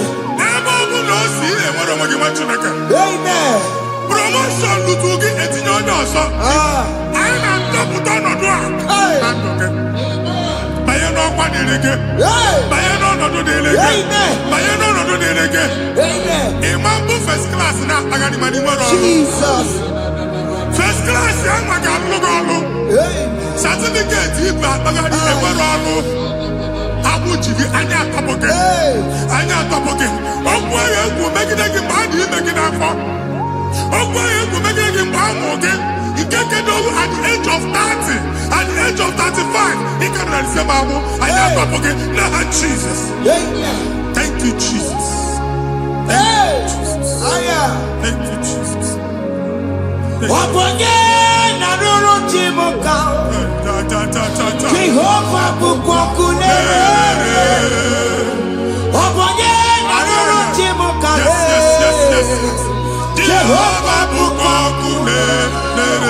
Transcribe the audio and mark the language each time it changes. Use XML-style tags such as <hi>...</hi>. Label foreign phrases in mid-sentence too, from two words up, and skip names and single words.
<ig>Ebe ọ bụ na o si ị na-enwere onwe gị nwa Chineke. Amen. Promotion lutu gị etinye onye ọzọ. Anyị na-adọpụta ọnọdụ a na ndụ gị. Banye n'ọkwa dịrị gị. Banye n'ọnọdụ dịrị gị. Banye n'ọnọdụ dịrị gị. Ịma mbụ</ig> <en>first class</en> <ig>na-akpagharị ma n'ime ọrụ. Jesus.</ig> <en>First class</en> <ig>ya nwa ga-alụ gị ọrụ. Certificate ibu akpagharị enwere ọrụ. Agbụ ji gị anya atọpụ gị. Anya atọpụ gị. Okwu agha egwu megide gị mgbe a dị ime gị n'afọ. Okwu agha egwu megide gị mgbe a mụrụ gị. Ike kedu</ig> <en>at the age of 30, at the age of 35,</en> <ig>ị ka nọ n'ise ma agbụ. Anya atọpụ gị n'aha Jesus.</ig> <en>Thank you, Jesus. Thank you, Jesus. Thank you, Jesus.</en> <ig>Ọbọnye na rụrụ chi m ka Jehova bụkwa ọkụ na-ere. Ọbọnye na rụrụ chi m ka Jehova bụkwa ọkụ na-ere.</ig>